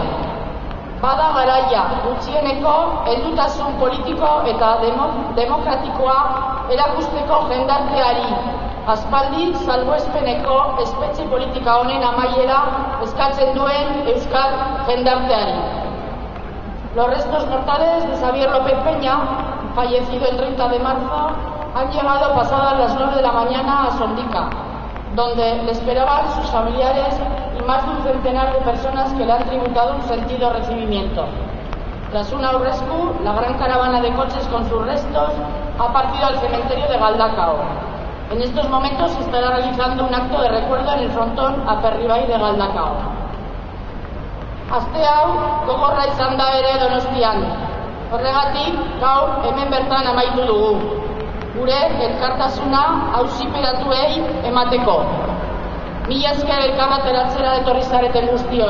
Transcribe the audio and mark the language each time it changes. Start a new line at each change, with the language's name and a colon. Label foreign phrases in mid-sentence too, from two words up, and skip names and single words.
Basque: Bada garaia gutxieneko heldutasun politiko eta demokratikoa erakusteko jendarteari, aspaldi salbuespeneko espetxe politika honen amaiera eskatzen duen euskal jendarteari.
Spanish: Los restos mortales de Xavier López Peña, fallecido el 30 de marzo, han llegado pasadas las 9 de la mañana a Sondica, donde le esperaban sus familiares y más de un centenar de personas que le han tributado un sentido recibimiento. Tras un aurrescu, la gran caravana de coches con sus restos ha partido al cementerio de Galdakao. En estos momentos se estará realizando un acto de recuerdo en el frontón Aperribai de Galdakao.
Basque: Aste hau gogorra izan da ere Donostian. Horregatik, gaur hemen bertan amaitu dugu. Gure elkartasuna auziperatuei emateko. Mila esker elkarbateratzera etorri zareten guztioi.